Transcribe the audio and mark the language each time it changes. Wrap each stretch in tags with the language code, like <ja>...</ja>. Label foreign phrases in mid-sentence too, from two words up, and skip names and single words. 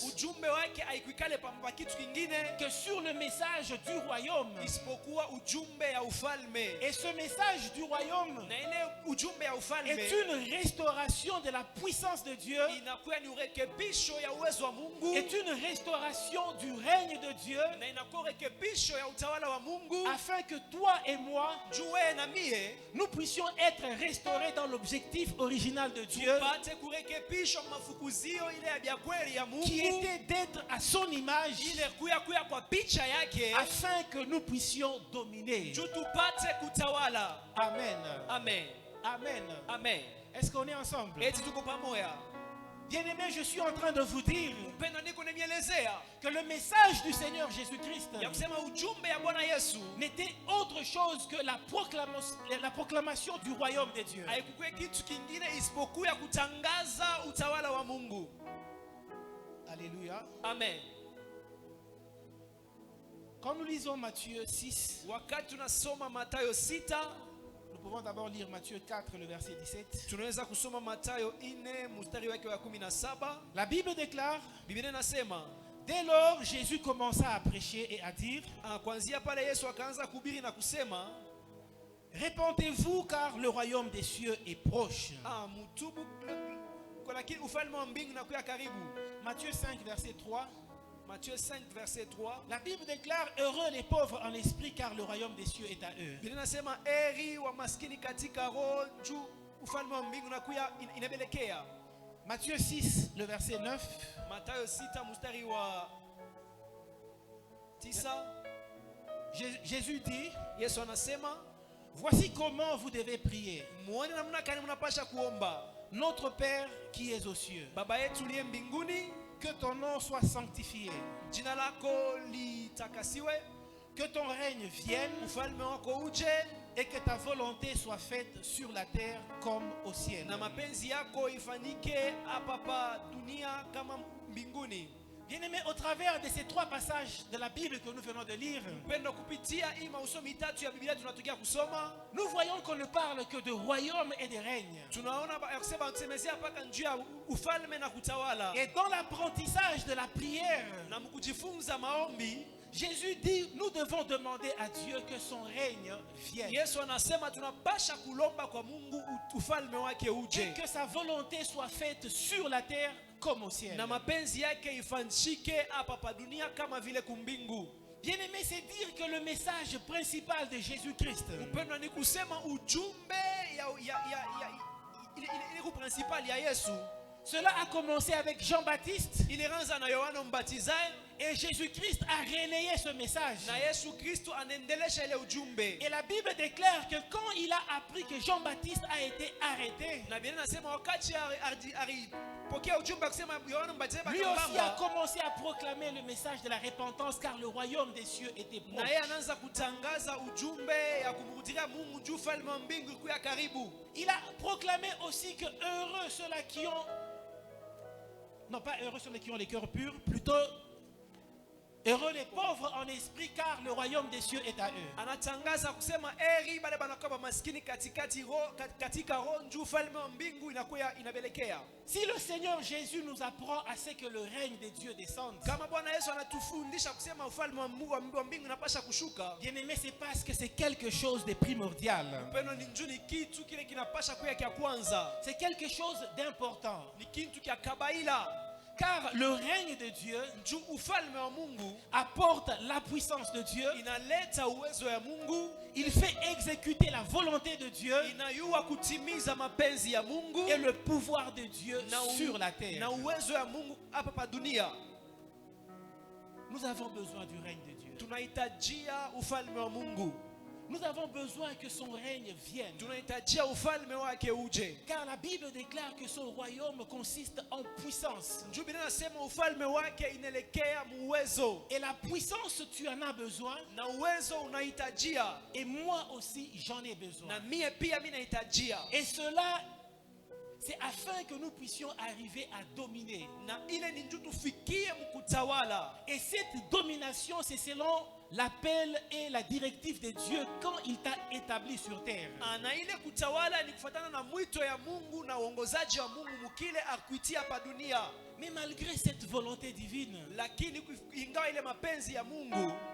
<sw>Ujumbe wake haikuikale pamba kitu kingine</sw> <fr>que sur le message du royaume.</fr> <sw>isipokuwa ujumbe ya ufalme.</sw> <fr>Et ce message du royaume</fr> <sw>Na ile ujumbe ya ufalme</sw> <fr>est une restauration de la puissance de Dieu,</fr> <sw>inakuwa ni urekebisho ya uwezo wa Mungu,</sw> <fr>est une restauration du règne de Dieu,</fr> <sw>na inakuwa urekebisho ya utawala wa Mungu,</sw> <fr>afin que toi et moi,</fr> <sw>jue na mie</sw> <fr>nous puissions être restaurés dans l'objectif original de Dieu,</fr> <sw>tupate kurekebishwa mafukuzio ile ya kweli ya Mungu,</sw> <fr>qui était d'être à son image,</fr> <sw>ile kuya kwa picha yake,</sw> <fr>afin que nous puissions dominer.</fr> <sw>juu tupate kutawala. Amen. Amen. Amen. Amen.</sw> <fr>Est-ce qu'on est ensemble?</fr> <sw>Eti tuko pamoja.</sw> <fr>Bien-aimés, je suis en train de vous dire</fr> <sw>Mpendwa, niko nemielezea</sw> <fr>que le message du Seigneur Jésus-Christ</fr> <sw>ya kusema ujumbe ya Bwana Yesu</sw> <fr>n'était autre chose que la proclamation du royaume de Dieu.</fr> <sw>haikukuwa kitu kingine isipokuwa kutangaza utawala wa Mungu.</sw> <fr>Alléluia.</fr> <sw>Amen.</sw> <fr>Quand nous lisons Matthieu 6,</fr> <sw>Wakati tunasoma Mathayo 6,</sw> <fr>nous pouvons d'abord lire Matthieu 4, le verset 17.</fr> <sw>tunaweza kusoma Mathayo 4 mstari wake wa 17.</sw> <fr>La Bible déclare:</fr> <sw>Biblia inasema,</sw> <fr>dès lors, Jésus commença à prêcher et à dire:</fr> <sw>kuanzia pale Yesu akaanza kuhubiri na kusema,</sw> <fr>répentez-vous car le royaume des cieux est proche.</fr> <sw>mutubu kwa lakini ufalme wa mbingu unakuja karibu.</sw> <fr>Matthieu 5, verset 3. Matthieu 5 verset 3. La Bible déclare: heureux les pauvres en esprit car le royaume des cieux est à eux.</fr> <sw>Biblia inasema eri wa maskini katika roho, juu ufalme wa mbingu unakuja inabelekea.</sw> <fr>Matthieu 6, le verset 9.</fr> <sw>Mathayo 6 mstari wa 9.</sw> <fr>Jésus dit:</fr> <sw>Yesu anasema,</sw> <fr>voici comment vous devez prier.</fr> <sw>muone namna gani mnapasha kuomba.</sw> <fr>Notre Père qui es aux cieux,</fr> <sw>Baba yetu uliye mbinguni,</sw> <fr>que ton nom soit sanctifié,</fr> <sw>jina lako litakasiwe,</sw> <fr>que ton règne vienne,</fr> <sw>ufalme wako uje,</sw> <fr>et que ta volonté soit faite sur la terre comme au ciel.</fr> <sw>na mapenzi yako ifanyike hapa pa dunia kama mbinguni.</sw> <fr>Bien-aimés, au travers de ces 3 passages de la Bible que nous venons de lire,</fr> <sw>Mpendo, kupitia hii mausomi tatu ya Biblia tunatokea kusoma,</sw> <fr>nous voyons qu'on ne parle que de royaume et de règne.</fr> <sw>tunaona kusema kusemezea mpaka njuu ya ufalme na kutawala.</sw> <fr>Et dans l'apprentissage de la prière,</fr> <sw>Na mkujifunza maombi,</sw> <fr>Jésus dit, nous devons demander à Dieu que son règne vienne.</fr> <sw>Yesu anasema tunapasha kulomba kwa Mungu ufalme wake</sw> <fr>Et</fr> <sw>uje,</sw> <fr>que sa volonté soit faite sur la terre comme au ciel.</fr> <sw>na mapenzi yake ifanyike hapa pa dunia kama vile kumbingu.</sw> <fr>Bien-aimé, c'est dire que le message principal de Jésus-Christ,</fr> <sw>Mpendo, ni kusema ujumbe ile principal ya Yesu</sw> <fr>cela a commencé avec Jean-Baptiste</fr> <sw>ilianza na Yohana Mbatizaji,</sw> <fr>et Jésus-Christ a relayé ce message.</fr> <sw>na Yesu Kristo anaendelesha ile ujumbe.</sw> <fr>Et la Bible déclare que quand il a appris que Jean-Baptiste a été arrêté,</fr> <sw>Na Biblia inasema wakati alipokea ujumbe kusema Yohana Mbatizaji</sw> <fr>lui aussi a</fr> <sw>bakambamba,</sw> <fr>commencé à proclamer le message de la repentance car le royaume des cieux était</fr> <sw>na</sw> <fr>proche.</fr> <sw>yeye anaanza kutangaza ujumbe ya kumrudia Mungu juu ufalme wa mbingu kuya karibu.</sw> <fr>Il a proclamé aussi que heureux ceux-là qui ont, non pas heureux ceux-là qui ont les cœurs purs, plutôt heureux les pauvres en esprit car le royaume des cieux est à eux.</fr> <sw>Anatangaza kusema eri bale banakuwa maskini katika roho juu ufalme wa mbingu inakuwa inabelekea.</sw> <fr>Si le Seigneur Jésus nous apprend à ce que le règne de Dieu descende,</fr> <sw>Kama Bwana Yesu anatufundisha kusema ufalme wa mbingu unapasha kushuka,</sw> <fr>bien aimé, c'est parce que c'est quelque chose de primordial.</fr> <sw>mpendo, ni njoo ni kitu kile kinapasha kuya kia kwanza,</sw> <fr>C'est quelque chose d'important.</fr> <sw>ni kitu kia kabaila.</sw> <fr>Car le règne de Dieu</fr> <sw>Juu ufalme wa Mungu</sw> <fr>apporte la puissance de Dieu,</fr> <sw>inaleta uwezo ya Mungu,</sw> <fr>il fait exécuter la volonté de Dieu</fr> <sw>inayua kutimiza mapenzi ya Mungu</sw> <fr>et le pouvoir de Dieu sur la terre.</fr> <sw>na uwezo ya Mungu hapa pa dunia.</sw> <fr>Nous avons besoin du règne de Dieu.</fr> <sw>Tunahitajia ufalme wa Mungu,</sw> <fr>Nous avons besoin que son règne vienne.</fr> <sw>tunahitajia ufalme wake uje.</sw> <fr>Car la Bible déclare que son royaume consiste en puissance.</fr> <sw>Njoo Biblia inasema ufalme wake inaelekea muwezo,</sw> <fr>Et la puissance, tu en as besoin.</fr> <sw>na uwezo unahitajia,</sw> <fr>Et moi aussi, j'en ai besoin.</fr> <sw>na mie pia mimi nahitajia.</sw> <fr>Et cela, c'est afin que nous puissions arriver à dominer.</fr> <sw>Na ile ni njoo tufikie mkutawala.</sw> <fr>Et cette domination, c'est selon l'appel et la directive de Dieu quand il t'a établi sur terre.</fr> <sw>Na ile kutawala ni kufuatana na mwito ya Mungu na uongozaji wa Mungu mkile akuitia hapa dunia.</sw> <fr>Mais malgré cette volonté divine,</fr> <sw>Lakini ingawa ile mapenzi ya Mungu,</sw>